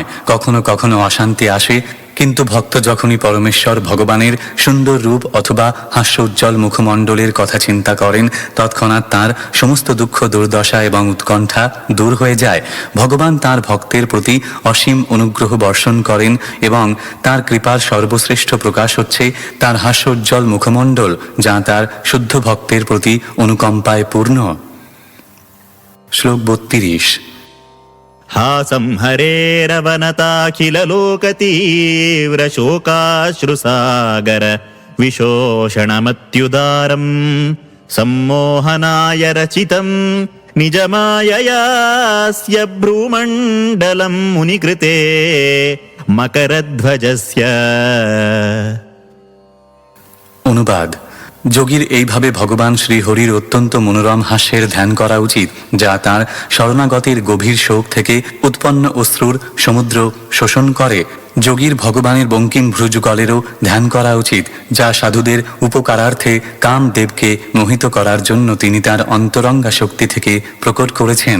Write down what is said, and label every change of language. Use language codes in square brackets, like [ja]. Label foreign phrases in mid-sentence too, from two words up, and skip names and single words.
[bn] কখনো কখনো অশান্তি আসে, কিন্তু ভক্ত যখনই পরমেশ্বর ভগবানের সুন্দর রূপ অথবা হাস্য উজ্জ্বল মুখমণ্ডলের কথা চিন্তা করেন তৎক্ষণাৎ তাঁর সমস্ত দুঃখ দুর্দশা এবং উৎকণ্ঠা দূর হয়ে যায়। ভগবান তাঁর ভক্তের প্রতি অসীম অনুগ্রহ বর্ষণ করেন এবং তাঁর কৃপার সর্বশ্রেষ্ঠ প্রকাশ হচ্ছে তাঁর হাস্য উজ্জ্বল মুখমণ্ডল, যা তাঁর শুদ্ধ ভক্তের প্রতি অনুকম্পায় পূর্ণ। শ্লোক 32। [sa] हासंहरेरवनताखिललोकतीव्रशोकाश्रुसागर विशोषणमत्युदारम् सम्मोहनाय रचितम् निजमाययास्य भ्रूमण्डलम् मुनिकृते मकरध्वजस्य। [bn] অনুবাদ। যোগীর এইভাবে ভগবান শ্রীহরির অত্যন্ত মনোরম হাস্যের ধ্যান করা উচিত, যা তাঁর শরণাগতের গভীর শোক থেকে উৎপন্ন অশ্রুর সমুদ্র শোষণ করে। যোগীর ভগবানের বঙ্কিম ভ্রুযুগলেরও ধ্যান করা উচিত, যা সাধুদের উপকারার্থে কামদেবকে মোহিত করার জন্য তিনি তার অন্তরঙ্গা শক্তি থেকে প্রকট করেছেন।